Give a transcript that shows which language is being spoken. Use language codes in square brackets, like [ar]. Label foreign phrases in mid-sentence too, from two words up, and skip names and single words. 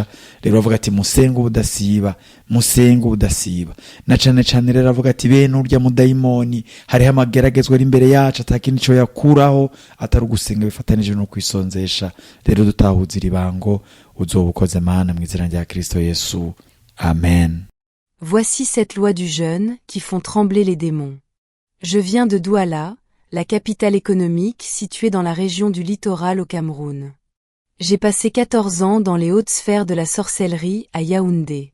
[rn] Rero bavuga ati musenga ubudasiba, musenga ubudasiba. Na cane rero bavuga ati bene urya mudayimoni hariho amageragezwa ari imbere yacu, atakindi cyo yakuraho atari gusenga bifatanije no kwisonzesha. Rero dutahuza iribango, uzobukoze Mana mu izina rya Kristo Yesu. Amen. [fr] Voici cette loi du jeûne qui font trembler les démons. Je viens de Douala, la capitale économique située dans la région du littoral au Cameroun. J'ai passé 14 ans dans les hautes sphères de la sorcellerie à Yaoundé.